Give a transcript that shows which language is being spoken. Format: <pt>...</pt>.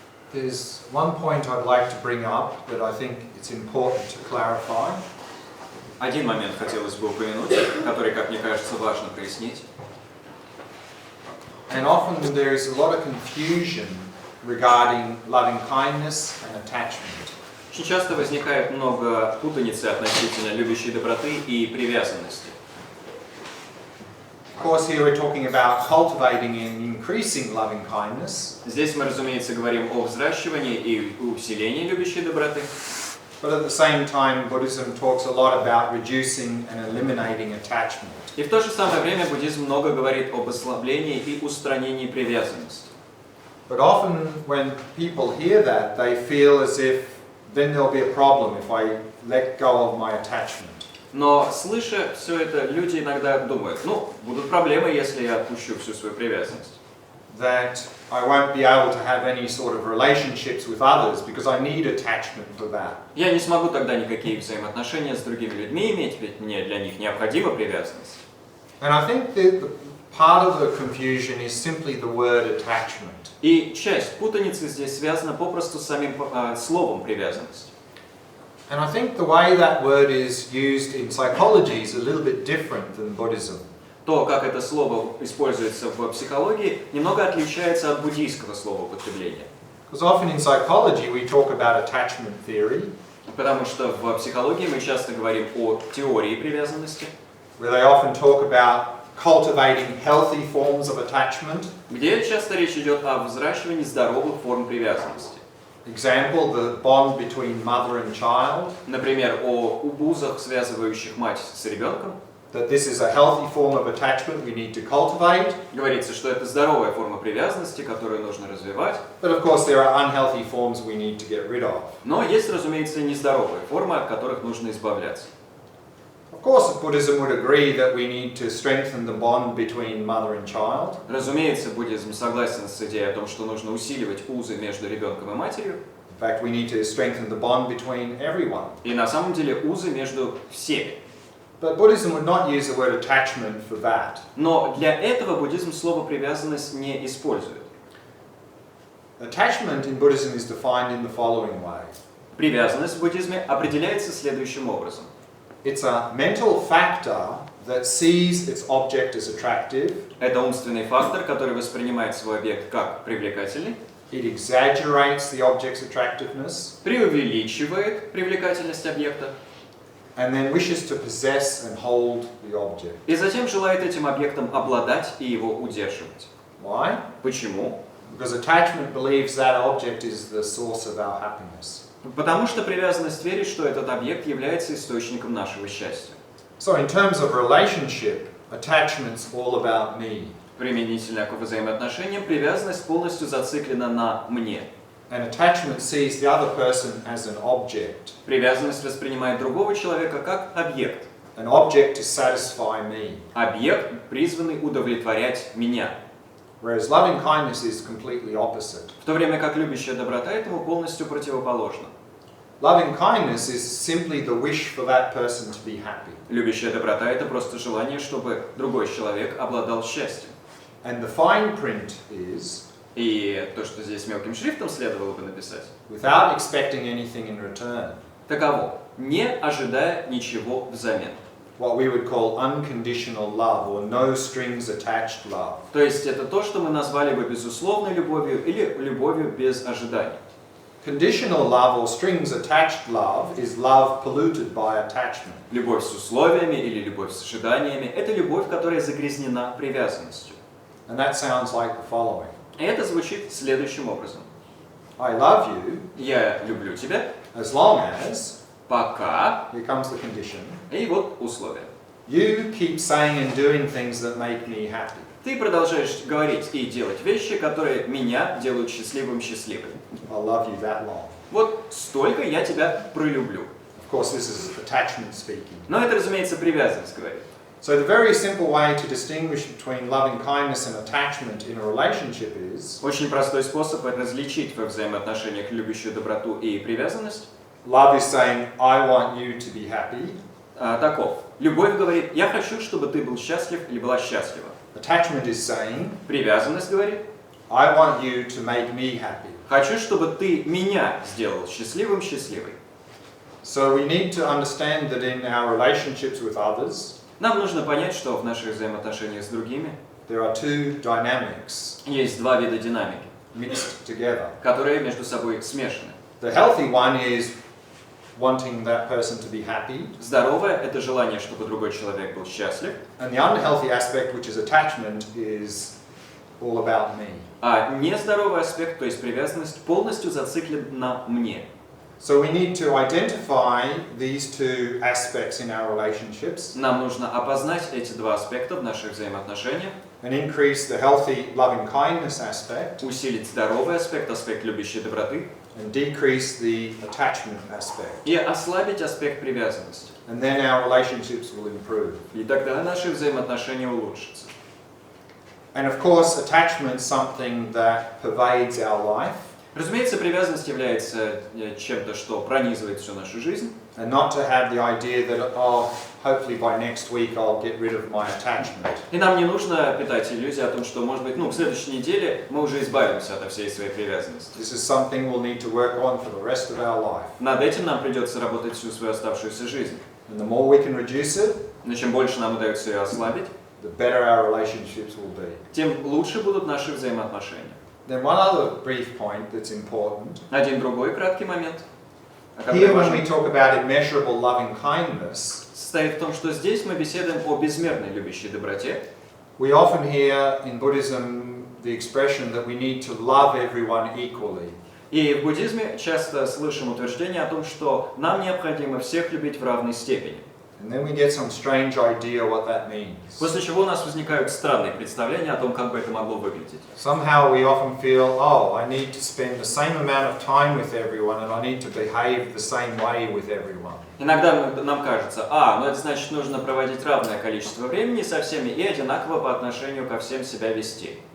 <en>There's one point I'd like to bring up that I think it's important to clarify.</en> <ru>Один момент хотелось бы упомянуть, который, как мне кажется, важно прояснить.</ru> <en>And often there is a lot of confusion regarding loving kindness and attachment.</en> <ru>Очень часто возникает много путаницы относительно любящей доброты и привязанности.</ru> <en>Of course, here we're talking about cultivating and increasing loving kindness.</en> <ru>Здесь мы, разумеется, говорим о взращивании и усилении любящей доброты.</ru> <en>But at the same time, Buddhism talks a lot about reducing and eliminating attachment.</en> <ru>И в то же самое время буддизм много говорит об ослаблении и устранении привязанности.</ru> <en>But often when people hear that, they feel as if then there'll be a problem if I let go of my attachment.</en> <ru>Но, слыша все это, люди иногда думают, будут проблемы, если я отпущу всю свою привязанность.</ru> <en>That I won't be able to have any sort of relationships with others because I need attachment for that.</en> <ru>Я не смогу тогда никакие взаимоотношения с другими людьми иметь, ведь мне для них необходима привязанность.</ru> <en>And I think that part of the confusion is simply the word attachment.</en> <ru>И часть путаницы здесь связана попросту с самим словом привязанность.</ru> <en>And I think the way that word is used in psychology is a little bit different than Buddhism.</en> <ru>То, как это слово используется в психологии, немного отличается от буддийского слова употребления.</ru> <en>Because often in psychology we talk about attachment theory,</en> <ru>Потому что в психологии мы часто говорим о теории привязанности,</ru> <en>where they often talk about cultivating healthy forms of attachment.</en> <ru>где часто речь идет о взращивании здоровых форм привязанности.</ru> <en>Example, the bond between mother and child,</en> <ru>Например, о узах, связывающих мать с ребенком.</ru> <en>that this is a healthy form of attachment we need to cultivate.</en> <ru>Говорится, что это здоровая форма привязанности, которую нужно развивать.</ru> <en>But of course there are unhealthy forms we need to get rid of.</en> <ru>Но есть, разумеется, нездоровые формы, от которых нужно избавляться.</ru> <en>Of course, Buddhism would agree that we need to strengthen the bond between mother and child.</en> <ru>Разумеется, буддизм согласен с идеей о том, что нужно усиливать узы между ребенком и матерью.</ru> <en>In fact, we need to strengthen the bond between everyone.</en> <ru>И на самом деле узы между всеми.</ru> <en>But Buddhism would not use the word attachment for that.</en> <ru>Но для этого буддизм слово привязанность не использует.</ru> <en>Attachment in Buddhism is defined in the following way.</en> <ru>Привязанность в буддизме определяется следующим образом.</ru> <en>It's a mental factor that sees its object as attractive.</en> <ru>Это умственный фактор, который воспринимает свой объект как привлекательный,</ru> <en>It exaggerates the object's attractiveness</en> <ru>преувеличивает привлекательность объекта</ru> <en>and then wishes to possess and hold the object.</en> <ru>и затем желает этим объектом обладать и его удерживать.</ru> <en>Why?</en> <ru>Почему?</ru> <en>Because attachment believes that object is the source of our happiness.</en> <ru>Потому что привязанность верит, что этот объект является источником нашего счастья.</ru> <en>So in terms of relationship, attachment's all about me.</en> <ru>Применительно к взаимоотношениям, привязанность полностью зациклена на «мне».</ru> <en>And attachment sees the other person as an object.</en> <ru>Привязанность воспринимает другого человека как объект.</ru> <en>An object to satisfy me.</en> <ru>Объект, призванный удовлетворять меня.</ru> <en>Whereas loving kindness is completely opposite.</en> <ru>В то время как любящая доброта этому полностью противоположна.</ru> <en>Loving kindness is simply the wish for that person to be happy.</en> <ru>Любящая доброта – это просто желание, чтобы другой человек обладал счастьем.</ru> <en>And the fine print is,</en> <ru>И то, что здесь мелким шрифтом следовало бы написать,</ru> <en>without expecting anything in return,</en> <ru>таково, не ожидая ничего взамен.</ru> <en>what we would call unconditional love or no strings attached love.</en> <ru>То есть это то, что мы назвали бы безусловной любовью или любовью без ожиданий.</ru> <en>Conditional love or strings attached love is love polluted by attachment.</en> <ru>Любовь с условиями или любовь с ожиданиями – это любовь, которая загрязнена привязанностью.</ru> <en>And that sounds like the following.</en> <ru>И это звучит следующим образом.</ru> <en>I love you</en> <ru>Я люблю тебя,</ru> <en>as long as,</en> <ru>пока,</ru> <en>here comes the condition,</en> <ru>и вот условия.</ru> <en>you keep saying and doing things that make me happy.</en> <ru>Ты продолжаешь говорить и делать вещи, которые меня делают счастливым-счастливым.</ru> <en>I'll love you that long.</en> <ru>Вот столько я тебя пролюблю.</ru> <en>Of course, this is attachment speaking.</en> <ru>Но это, разумеется, привязанность говорит.</ru> <en>So the very simple way to distinguish between loving kindness and attachment in a relationship is,</en> <ru>Очень простой способ различить во взаимоотношениях любящую доброту и привязанность.</ru> <en>love is saying, I want you to be happy.</en> <ru>Таков. Любовь говорит, я хочу, чтобы ты был счастлив или была счастлива.</ru> <en>Attachment is saying,</en> <ru>Привязанность говорит,</ru> <en>I want you to make me happy.</en> <ru>хочу, чтобы ты меня сделал счастливым-счастливой.</ru> <en>So we need to understand that in our relationships with others,</en> <ru>Нам нужно понять, что в наших взаимоотношениях с другими</ru> <en>there are two dynamics</en> <ru>есть два вида динамики,</ru> <en>mixed together.</en> <ru>которые между собой смешаны.</ru> <en>The healthy one is wanting that person to be happy,</en> <ru>Здоровое – это желание, чтобы другой человек был счастлив,</ru> <en>and the unhealthy aspect, which is attachment, is all about me.</en> <ru>а нездоровый аспект, то есть привязанность, полностью зациклен на «мне».</ru> <en>So we need to identify these two aspects in our relationships</en> <ru>Нам нужно опознать эти два аспекта в наших взаимоотношениях,</ru> <en>and increase the healthy loving kindness aspect</en> <ru>усилить здоровый аспект, аспект любящей доброты,</ru> <en>and decrease the attachment aspect.</en> <ru>и ослабить аспект привязанности.</ru> <en>And then our relationships will improve.</en> <ru>И тогда наши взаимоотношения улучшатся.</ru> <en>And of course, attachment is something that pervades our life.</en> <ru>Разумеется, привязанность является чем-то, что пронизывает всю нашу жизнь.</ru> <en>And not to have the idea that, oh, hopefully by next week I'll get rid of my attachment.</en> <ru>И нам не нужно питать иллюзии о том, что, может быть, к следующей неделе мы уже избавимся от всей своей привязанности.</ru> <en>This is something we'll need to work on for the rest of our life.</en> <ru>Над этим нам придется работать всю свою оставшуюся жизнь.</ru> <en>And the more we can reduce it,</en> <ru>Но чем больше нам удается ее ослабить,</ru> <en>the better our relationships will be.</en> <ru>тем лучше будут наши взаимоотношения.</ru> <en>Then one other brief point that's important.</en> <ru>Один другой краткий момент,</ru> <en>Here when we talk about immeasurable loving kindness,</en> <ru>состоит в том, что здесь мы беседуем о безмерной любящей доброте.</ru> <en>we often hear in Buddhism the expression that we need to love everyone equally.</en> <ru>И в буддизме часто слышим утверждение о том, что нам необходимо всех любить в равной степени.</ru> <en>And then we get some strange idea what that means.</en> <ru>После чего у нас возникают странные представления о том, как бы это могло выглядеть.</ru> <en>Somehow we often feel, oh, I need to spend the same amount of time with everyone and I need to behave the same way with everyone.</en> <ru>Иногда нам кажется, это значит нужно проводить равное количество времени со всеми и одинаково по отношению ко всем себя вести.</ru>